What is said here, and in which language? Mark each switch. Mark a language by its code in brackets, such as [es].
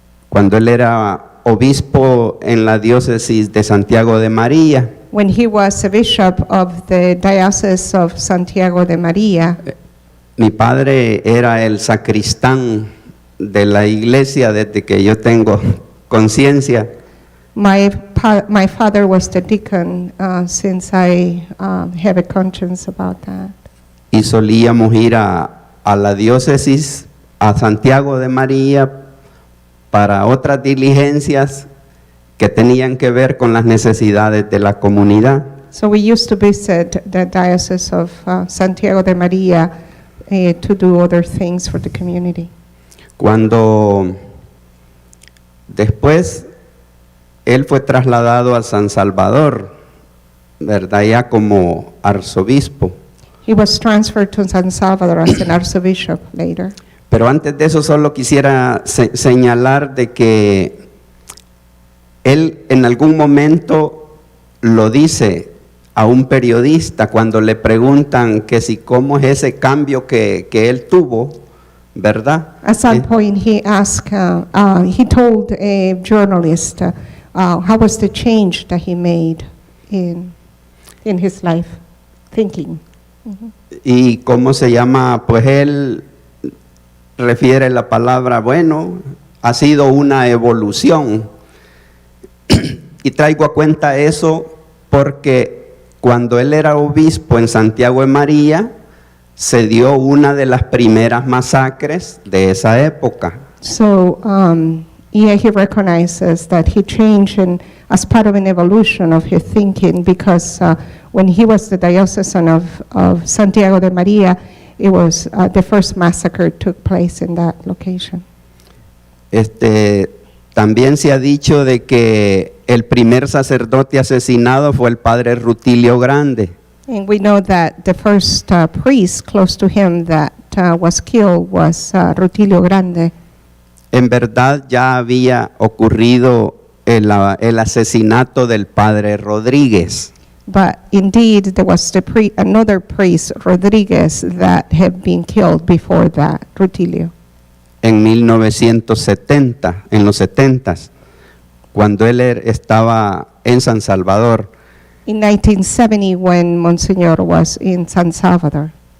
[es] Cuando él era obispo en la diócesis de Santiago de María. [en] When he was a bishop of the Diocese of Santiago de María. [es] Mi padre era el sacristán de la iglesia desde que yo tengo conciencia. [en] My father was the deacon since I have a conscience about that. [es] Y solíamos ir a la diócesis, a Santiago de María, para otras diligencias que tenían que ver con las necesidades de la comunidad. [en] So we used to visit the Diocese of Santiago de María to do other things for the community. [es] Cuando después él fue trasladado a San Salvador, ¿verdad? Ya como arzobispo. [en] He was transferred to San Salvador as an archbishop later. [es] Pero antes de eso solo quisiera señalar de que él en algún momento lo dice a un periodista cuando le preguntan que si cómo es ese cambio que él tuvo, ¿verdad? [en] At some point he asked, he told a journalist how was the change that he made in his life, thinking. [es] Y cómo se llama, pues él refiere la palabra, bueno, ha sido una evolución. Y traigo a cuenta eso porque cuando él era obispo en Santiago de María, se dio una de las primeras masacres de esa época. [en] So, yeah, he recognizes that he changed as part of an evolution of his thinking because when he was the diocesan of Santiago de María, it was the first massacre took place in that location. [es] También se ha dicho de que el primer sacerdote asesinado fue el padre Rutilio Grande. [en] And we know that the first priest close to him that was killed was Rutilio Grande. [es] En verdad ya había ocurrido el asesinato del padre Rodríguez. [en] But indeed, there was another priest, Rodriguez, that had been killed before that, Rutilio. [es] En 1970, en los 70s, cuando él estaba en San Salvador. [en] In 1970, when Monsignor was in San Salvador.